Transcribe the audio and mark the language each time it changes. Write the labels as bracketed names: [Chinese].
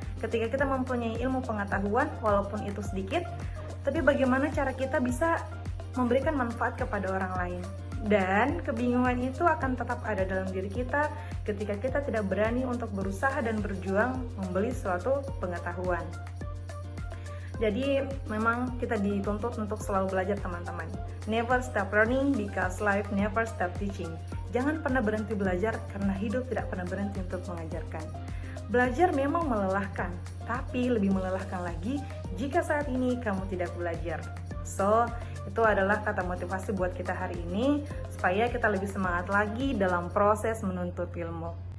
[Indonesian] Ketika kita mempunyai ilmu pengetahuan, walaupun itu sedikit, tapi bagaimana cara kita bisa memberikan manfaat kepada orang lain. Dan kebingungan itu akan tetap ada dalam diri kita ketika kita tidak berani untuk berusaha dan berjuang membeli suatu pengetahuan. Jadi memang kita dituntut untuk selalu belajar teman-teman. [English] Never stop learning because life never stop teaching. [Indonesian] Jangan pernah berhenti belajar karena hidup tidak pernah berhenti untuk mengajarkan. Belajar memang melelahkan, tapi lebih melelahkan lagi jika saat ini kamu tidak belajar. So, itu adalah kata motivasi buat kita hari ini, supaya kita lebih semangat lagi dalam proses menuntut ilmu.